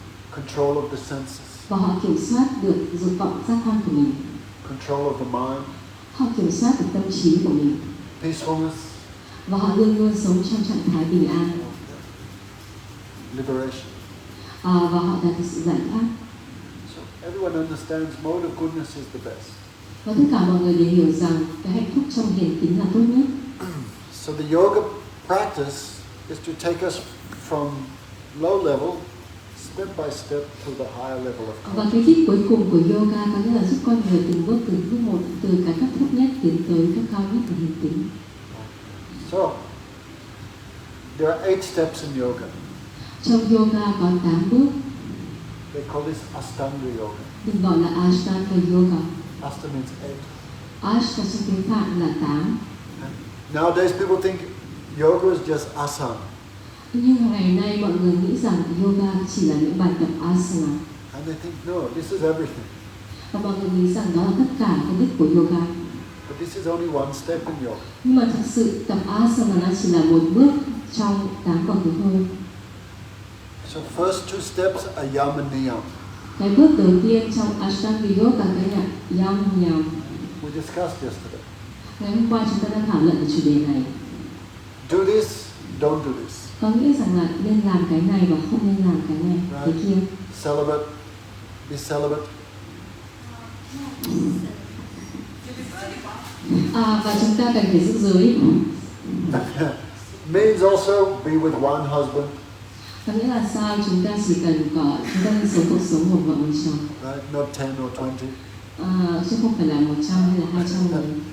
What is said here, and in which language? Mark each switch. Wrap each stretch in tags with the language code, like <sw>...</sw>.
<en>Control of the senses.</en> <vi>Và họ kiểm soát được dục vọng giác quan của mình.</vi> <en>Control of the mind.</en> <vi>Họ kiểm soát được tâm trí của mình.</vi> <en>Peacefulness.</en> <vi>Và họ luôn luôn sống trong trạng thái bình an.</vi> <en>Liberation.</en> <vi>Và họ đạt được sự giải thoát.</vi> <en>So everyone understands mode of goodness is the best.</en> <vi>Và tất cả mọi người đều hiểu rằng cái hạnh phúc trong hiền tính là tốt nhất.</vi> <en>So the yoga practice is to take us from low level, step by step, to the higher level of</en> <vi>Và</vi> <en>consciousness.</en> <vi>cái đích cuối cùng của yoga có nghĩa là giúp con người từng bước một từ cái cấp thấp nhất tiến tới cấp cao nhất của hiền tính.</vi> <en>So there are 8 steps in yoga.</en> <vi>Trong yoga có 8 bước.</vi> <en>They call this Ashtanga yoga.</en> <vi>Được gọi là Ashtanga yoga.</vi> <en>Ashta means 8.</en> <vi>Ashta trong tiếng Phạn là 8.</vi> <en>Nowadays people think yoga is just asana.</en> <vi>Nhưng ngày nay mọi người nghĩ rằng yoga chỉ là những bài tập asana.</vi> <en>And they think, no, this is everything.</en> <vi>Và mọi người nghĩ rằng đó là tất cả cái đích của yoga.</vi> <en>But this is only one step in yoga.</en> <vi>Nhưng mà thực sự tập asana nó chỉ là một bước trong 8 bậc thôi.</vi> <en>So first 2 steps are yam and niyam.</en> <vi>Cái bước đầu tiên trong Ashtanga yoga cái là yam niyam.</vi> <en>We discussed yesterday.</en> <vi>Ngày hôm qua chúng ta đã thảo luận về chủ đề này.</vi> <en>Do this, don't do this.</en> <vi>Có nghĩa rằng là nên làm cái này và không nên làm cái này, cái kia.</vi> <en>Celibate, be celibate.</en> <vi>Và chúng ta cần phải giữ giới.</vi> <en>Means also be with one husband.</en> <vi>Có nghĩa là sao? Chúng ta chúng ta nên sống cuộc sống một vợ một chồng.</vi> <en>Right? Not 10 or 20.</en> <vi>Chứ không phải là 100 hay là 200 người.</vi>